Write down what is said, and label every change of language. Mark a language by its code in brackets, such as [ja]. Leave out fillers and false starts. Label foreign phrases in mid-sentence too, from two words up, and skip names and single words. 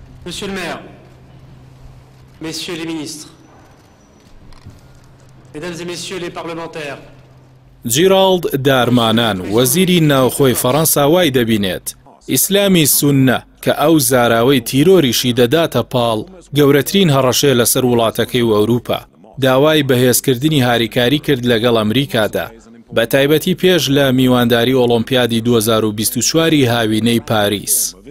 [fr] Monsieur le maire, messieurs les ministres, mesdames et messieurs les parlementaires. [ckb] جیرالد دارمانان وەزیری ناوخۆی فەڕەنسا وای دەبینێت ئیسلامی سوننە کە ئەو زاراوەی تیرۆریشی دەداتە پاڵ گەورەترین هەڕەشەیە لەسەر وڵاتەکەی و ئەوروپا. داوای بەهێزکردنی هاریکاری کرد لەگەڵ ئەمریکادا بە تایبەتی پێش لە میوانداری ئۆلۆمپیادی 2024 هاوینەی پاریس.